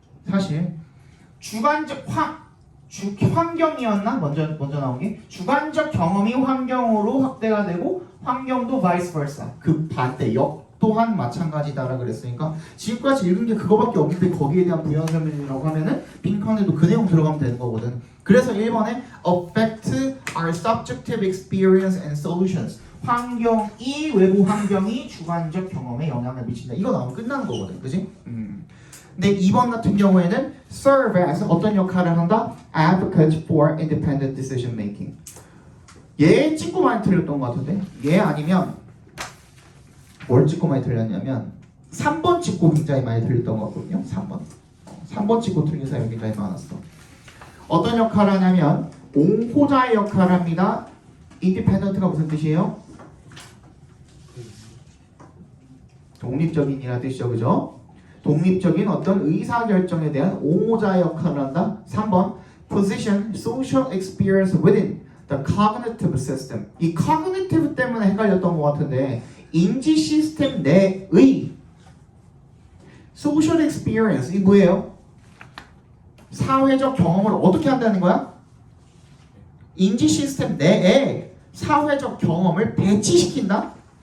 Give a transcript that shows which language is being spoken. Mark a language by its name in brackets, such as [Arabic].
[Korean] 사실 주관적 환경이었나? 먼저 나온 게 주관적 경험이 환경으로 확대가 되고 환경도 vice versa. 그 반대 역 또한 마찬가지다라 그랬으니까 지금까지 읽은 게 그거밖에 없는데 거기에 대한 부연 설명이라고 하면은 빈칸에도 그 내용 들어가면 되는 거거든. [English] 그래서 1번에 affect our subjective experience and solutions. [Korean] 환경이 외부 환경이 주관적 경험에 영향을 미친다. 이거 나오면 끝나는 거거든, 그지? 근데 2번 같은 경우에는 serve as 어떤 역할을 한다? [English] advocate for independent decision making. [Korean] 얘 찍고 많이 틀렸던 것 같은데 얘 아니면 뭘 찍고 많이 틀렸냐면 3번 찍고 굉장히 많이 틀렸던 것 같거든요. 3번 찍고 틀린 사람이 굉장히 많았어. 어떤 역할을 하냐면 옹호자의 역할을 합니다. independent가 무슨 뜻이에요? 독립적인이라는 뜻이죠, 그죠? 독립적인 어떤 의사결정에 대한 옹호자의 역할을 한다. [English] 3번 position social experience within the cognitive system. [Korean] 이 cognitive 때문에 헷갈렸던 것 같은데 인지 시스템 내의 social experience 이 뭐예요? 사회적 경험을 어떻게 한다는 거야? 인지 시스템 내에 사회적 경험을 배치시킨다?